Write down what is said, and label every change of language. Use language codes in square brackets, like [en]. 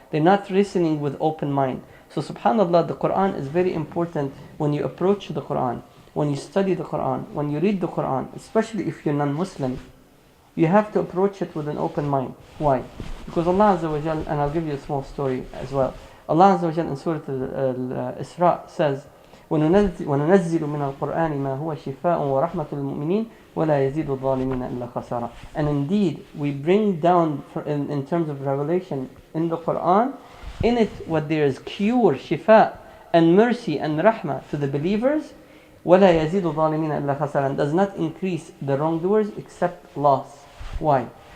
[en] They're not listening with open mind. So subhanAllah, the Quran is very important when you approach the Quran, when you study the Quran, when you read the Quran, especially if you're non-Muslim. You have to approach it with an open mind. Why? Because Allah Azza wa Jal, and I'll give you a small story as well. Allah Azza wa Jal in Surah Al-Isra says, [ar] وَنُنَزِّلُ مِنَ الْقُرْآنِ مَا هُوَ شِفَاءٌ وَرَحْمَةٌ لِلْمُؤْمِنِينَ وَلَا يَزِيدُ الظَّالِمِينَ إِلَّا خَسَارًا. [en] And indeed, we bring down, in terms of revelation in the Quran, in it what there is cure, shifa, and mercy and rahmah to the believers, [ar] وَلَا يَزِيدُ الظَّالِمِينَ إِلَّا خَسَارًا. [en] Does not increase the wrongdoers except loss. Why?